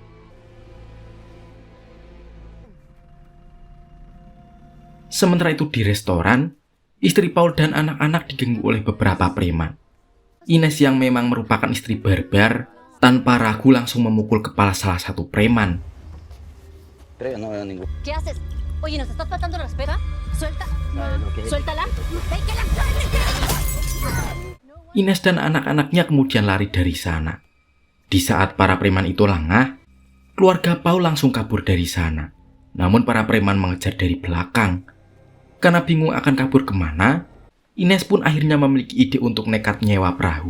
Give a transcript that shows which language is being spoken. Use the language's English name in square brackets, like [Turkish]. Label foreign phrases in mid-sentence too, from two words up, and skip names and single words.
[Indonesian] Sementara itu di restoran, istri Paul dan anak-anak diganggu oleh beberapa preman. Ines yang memang merupakan istri barbar tanpa ragu langsung memukul kepala salah satu preman. [Spanish] ¿Qué haces? Oye, ¿nos estás faltando el respeto? Suelta. Suéltala. Déjala. [Indonesian] Ines dan anak-anaknya kemudian lari dari sana. Di saat para preman itu lengah, Keluarga Paul langsung kabur dari sana. Namun para preman mengejar dari belakang. Karena bingung akan kabur kemana, Ines pun akhirnya memiliki ide untuk nekat menyewa perahu.